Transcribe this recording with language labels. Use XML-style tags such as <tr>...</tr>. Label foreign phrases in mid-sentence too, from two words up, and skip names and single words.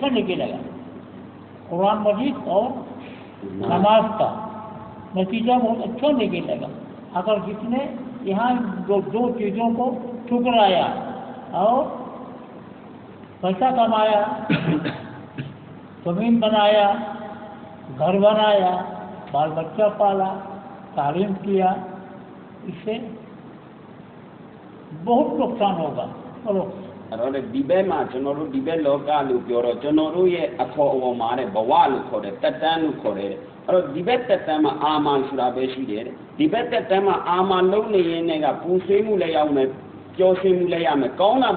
<hi>निकलेगा कुरान मजीद और नमाज का नतीजा बहुत अच्छा निकलेगा अगर जिसने यहाँ दो चीज़ों को ठुकराया और पैसा कमाया ज़मीन बनाया घर बनाया बाल बच्चा पाला तालीम किया इससे बहुत नुकसान होगा चलो</hi> <my>အဲ့တော့ဒီဘက်မှာကျွန်တော်တို့ဒီဘက်လောကလို့ပြောတော့ကျွန်တော်တို့ရဲ့အခေါ်အဝေါ်မှာတဲ့ဘဝလို့ခေါ်တယ်တက်တန်းလို့ခေါ်တယ်အဲ့တော့ဒီဘက်တက်တန်းမှာအာမန်ဆိုတာပဲရှိတယ်ဒီဘက်တက်တန်းမှာအာမန်လုံးနေရင်လည်းကပူဆွေးမှုလည်းရောက်မယ်ပျော်ရွှင်မှုလည်းရမယ်ကောင်းတာပဲ</my>